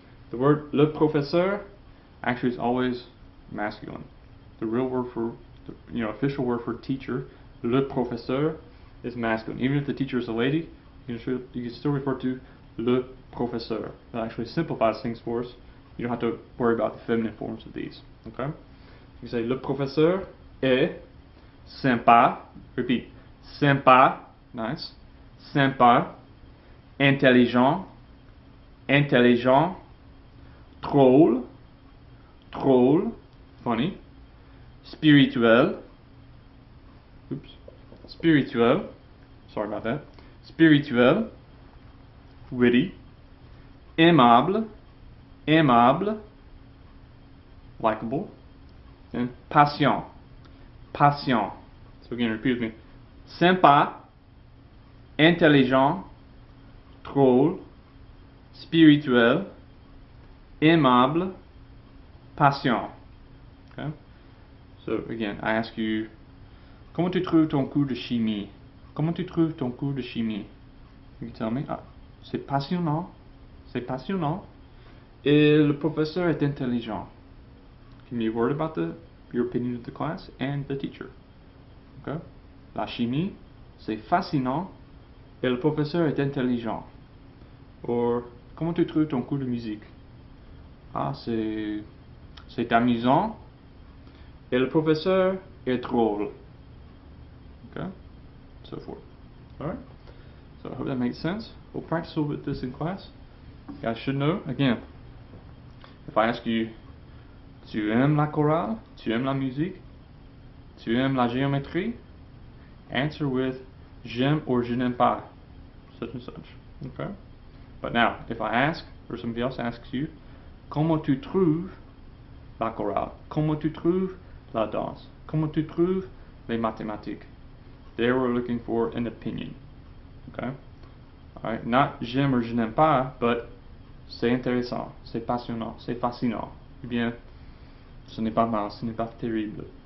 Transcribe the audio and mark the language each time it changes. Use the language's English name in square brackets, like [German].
[English] The word le professeur actually is always masculine. The real word for, official word for teacher, le professeur, is masculine. Even if the teacher is a lady, you can still refer to le professeur. That actually simplifies things for us. You don't have to worry about the feminine forms of these. Okay? You say [French] le professeur est sympa. [English] Repeat. [French] Sympa. [English] Nice. [French] Sympa. Intelligent. Intelligent. Drôle. Drôle. [English] Funny. [French] Spirituel. Oops. Spirituel. [English] Sorry about that. [French] Spirituel. [English] Witty. [French] Aimable. Aimable. [English] Likeable. [French] And patient. Patient. [English] So again, repeat with me. [French] Sympa. Intelligent. Drôle. Spirituel. Aimable. Patient. Okay? [English] So again, I ask you, [French] comment tu trouves ton cours de chimie? Comment tu trouves ton cours de chimie? [English] You can tell me, [French] ah, c'est passionnant. C'est passionnant. Et le professeur est intelligent. [English] Give me a word about your opinion of the class and the teacher. Okay? [French] La chimie, c'est fascinant. Et le professeur est intelligent. Or, comment tu trouves ton cours de musique? Ah, c'est amusant. Et le professeur est drôle. [English] Okay? So forth. Alright? So I hope that makes sense. We'll practice a little bit this in class. You guys should know, again, if I ask you, [French] tu aimes la chorale? Tu aimes la musique? Tu aimes la géométrie? [English] Answer with [French] j'aime or je n'aime pas [English] such and such. Okay? But now, if I ask, or somebody else asks you, [French] comment tu trouves la chorale? Comment tu trouves la danse? Comment tu trouves les mathématiques? [English] There we're looking for an opinion. Okay? Alright, not [French] j'aime or je n'aime pas, but c'est intéressant, c'est passionnant, c'est fascinant. Eh bien, ce n'est pas mal, ce n'est pas terrible.